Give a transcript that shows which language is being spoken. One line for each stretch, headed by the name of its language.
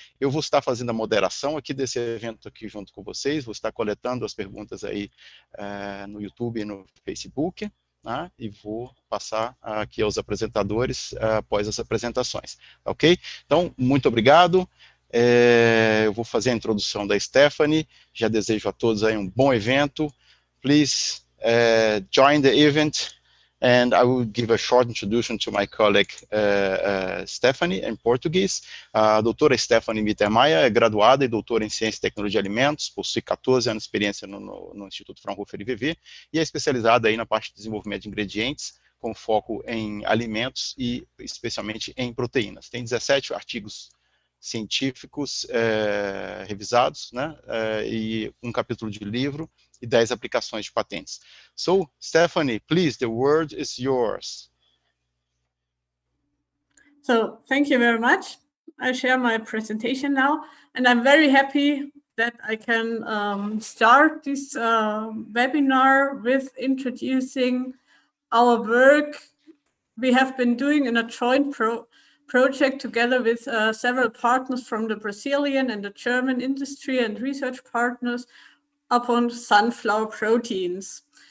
Portuguese: Eu vou estar fazendo a moderação aqui desse evento aqui junto com vocês, vou estar coletando as perguntas aí no YouTube e no Facebook, né, e vou passar aqui aos apresentadores após as apresentações, ok? Então, muito obrigado. Eu vou fazer a introdução da Stephanie, já desejo a todos aí um bom evento.
English: Please join the event, and I will give a short introduction to my colleague Stephanie, in Portuguese.
Portuguese: A doutora Stephanie Mittermeier é graduada e doutora em Ciência e Tecnologia de Alimentos, possui 14 anos de experiência no Instituto Fraunhofer IVV, e é especializada aí na parte de desenvolvimento de ingredientes, com foco em alimentos e especialmente em proteínas. Tem 17 artigos científicos revisados, né? E um capítulo de livro e 10 aplicações de patentes.
English: So, Stephanie, please, the word is yours. So, thank you very much. I share my presentation now, and I'm very happy that I can start this webinar with introducing our work we have been doing in a joint project together with several partners from the Brazilian and the German industry and research partners upon sunflower proteins.